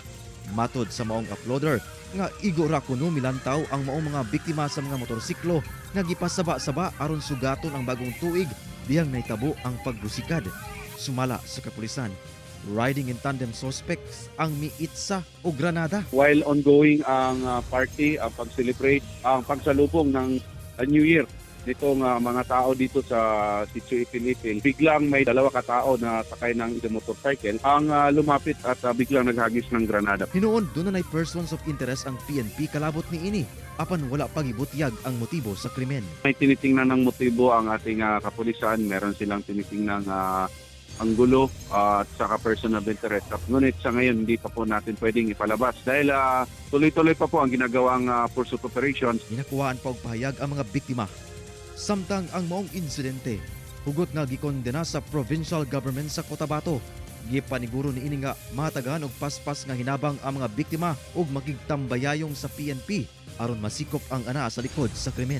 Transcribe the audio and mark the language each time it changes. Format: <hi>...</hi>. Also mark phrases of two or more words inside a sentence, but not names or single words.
<ceb>Matud sa maong uploader nga igo ra kuno milantaw ang maong mga biktima sa mga motorsiklo nga gipasaba-saba aron sugaton ang bagong tuig diyang naitabo ang pagbusikad. Sumala sa kapulisan,</ceb> <en>riding in tandem suspects</en> <ceb>ang miitsa o granada.</ceb> <en>While ongoing</en> <tl>ang party, ang pag-celebrate, ang pagsalubong ng New Year nitong mga tao dito sa Sitio Ipil-Ipil, biglang may dalawa katao na sakay ng isang motorcycle ang lumapit at biglang naghagis ng granada.</tl> <ceb>Hinuon doon na</ceb> <en>persons of interest</en> <ceb>ang PNP kalabot ni ini apan wala pagibutyag ang motibo sa krimen.</ceb> <tl>May tinitingnan ng motibo ang ating kapulisan, meron silang tinitingnan ang gulo at saka</tl> <en>person of interest.</en> <tl>Ngunit sa ngayon hindi pa po natin pwedeng ipalabas dahil tuloy-tuloy pa po ang ginagawang</tl> <en>pursuit operations.</en> <ceb>Ginakuhaan pa og pahayag ang mga biktima. Samtang ang maong insidente, hugot nga gikondena sa</ceb> <en>provincial government</en> <ceb>sa Cotabato. Gipaniguro ni ini nga matagan og paspas nga hinabang ang mga biktima ug makigtambayayong sa PNP aron masikop ang ana sa likod sa krimen.</ceb>